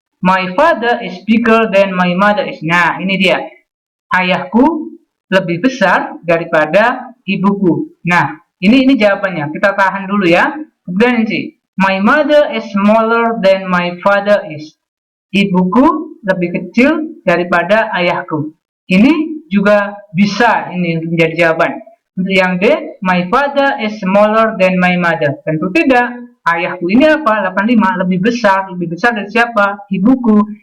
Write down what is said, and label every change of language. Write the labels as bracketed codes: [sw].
[en] My father is bigger than my mother is. [id] Nah, ini dia. Ayahku lebih besar daripada ibuku. Nah, ini jawabannya. Kita tahan dulu ya. Kemudian ini. [en] My mother is smaller than my father is. [id] Ibuku lebih kecil daripada ayahku. Ini juga bisa ini menjadi jawaban. Untuk yang D, [en] my father is smaller than my mother. [id] Tentu tidak. Ayahku ini apa? 85 lebih besar dari siapa? Ibuku.